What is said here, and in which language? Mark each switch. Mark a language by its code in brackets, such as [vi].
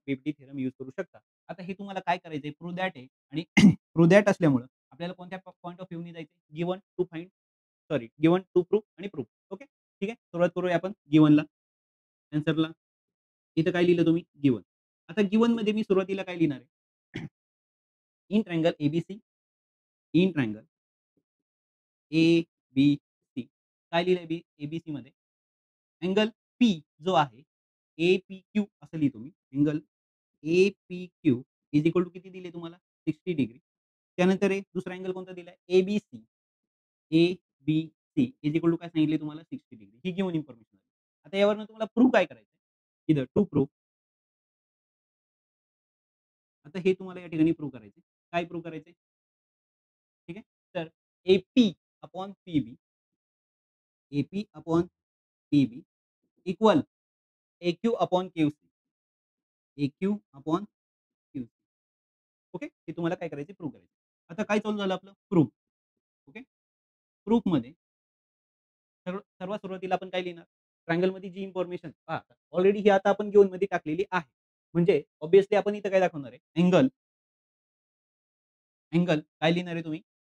[mr] पीपटी theorem use करू शकता. आता हे तुम्हाला काय करायचंय? प्रूव्ह दॅट आहे आणि प्रूव्ह दॅट असल्यामुळं आपल्याला कोणत्या पॉइंट ऑफ व्ह्यूनी जायचंय? Given to find sorry given to prove आणि प्रूव्ह. ओके. ठीक आहे. सुरुवात करूया आपण गिव्हनला, आन्सरला. इथं काय लिहिलं तुम्ही? गिव्हन. आता गिव्हनमध्ये मी सुरुवातीला काय लिहिणार आहे? [en] In triangle A B C, in triangle A B C. [mr] काय लिहिलंय ए-बी-सीमध्ये? अँगल पी जो आहे, ए-पी-क्यू असं लिहितो मी. अँगल ए-पी-क्यू इज इक्वॉल टू किती दिले तुम्हाला? 60 डिग्री. त्यानंतर एक दुसरा अँगल कोणता दिलाय? A B C. A B C is equal to काय सांगितले तुम्हाला? 60 डिग्री. ही गिव्हन इन्फॉर्मेशन आहे. आता यावरून तुम्हाला प्रूव्ह काय करायचं आहे? इथं टू प्रूव्ह. आता हे तुम्हाला या ठिकाणी प्रूव्ह करायचं आहे. काय प्रूव्ह करायचं आहे? ठीक आहे. [en] तर A P upon P B, A P upon P B equal A Q upon Q C, A Q upon Q C. Okay. [mr] हे तुम्हाला काय करायचं प्रूव्ह करायचं. आता काय चालू झालं आपलं? प्रूफ. ओके. प्रूफमध्ये सर्वात सुरुवातीला आपण काय लिहिणार? ट्रायंगलमध्ये जी इन्फॉर्मेशन पहा, ऑलरेडी ही आता आपण गिव्हनमध्ये टाकलेली आहे. म्हणजे ऑब्व्हियसली आपण इथं काय दाखवणार आहे? अँगल, अँगल काय लिहिणार आहे तुम्ही?